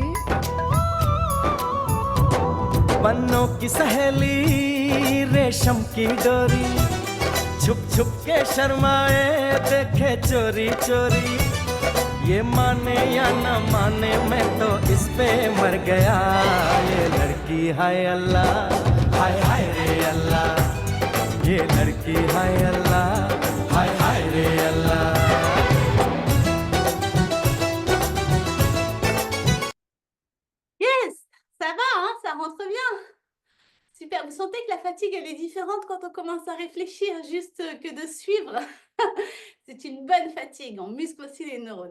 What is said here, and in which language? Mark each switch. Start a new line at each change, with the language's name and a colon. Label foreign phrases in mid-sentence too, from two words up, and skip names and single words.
Hindi: बन्नों की सहेली रेशम की डोरी छुप छुप के शर्माए देखे चोरी चोरी ये माने या न माने मैं तो इस पे मर गया ये लड़की हाय अल्लाह हाय रे अल्लाह ये लड़की हाय अल्लाह हाय रे अल्लाह
French: Yes, ça va, hein, ça rentre bien. Super, vous sentez que la fatigue, elle est différente quand on commence à réfléchir juste que de suivre. C'est une bonne fatigue, on muscle aussi les neurones.